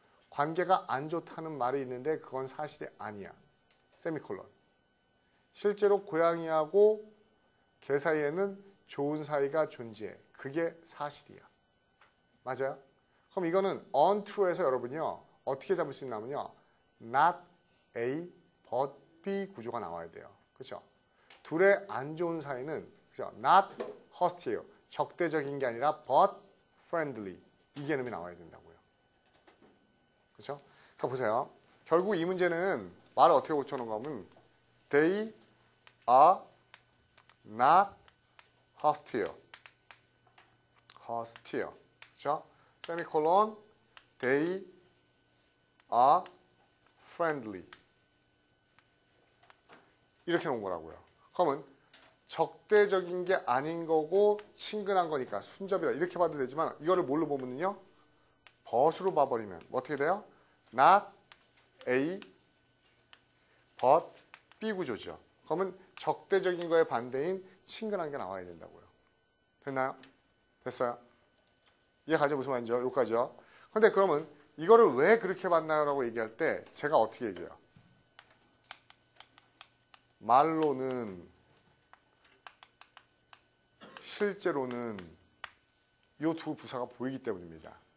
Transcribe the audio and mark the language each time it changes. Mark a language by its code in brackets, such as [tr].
[ko] 관계가 안 좋다는 말이 있는데 그건 사실이 아니야. 세미콜론. 실제로 고양이하고 개 사이에는 좋은 사이가 존재해. 그게 사실이야. 맞아요? 그럼 이거는 untrue에서 여러분요. 어떻게 잡을 수 있냐면요. [en] not A, but B [ko] 구조가 나와야 돼요. 그렇죠? 둘의 안 좋은 사이는 그죠? [en] not hostile, [ko] 적대적인 게 아니라 [en] but friendly. [ko] 이 개념이 나와야 된다고요. 그렇죠? 자, 보세요. 결국 이 문제는 말을 어떻게 고쳐놓은 거면 [en] they are not hostile. [ko] hostile. 그렇죠? [en] 세미콜론 they are friendly. [ko] 이렇게 놓은 거라고요. 그러면 적대적인 게 아닌 거고 친근한 거니까 순접이라 이렇게 봐도 되지만 이거를 뭘로 보면요? but으로 봐버리면 어떻게 돼요? [en] not A, but B [ko] 구조죠. 그러면 적대적인 거의 반대인 친근한 게 나와야 된다고요. 됐나요? 됐어요? 이해가죠? 무슨 말인지요? 여기까지요. 근데 그러면 이거를 왜 그렇게 봤나요? 라고 얘기할 때 제가 어떻게 얘기해요? 말로는 실제로는 이 두 부사가 보이기 때문입니다.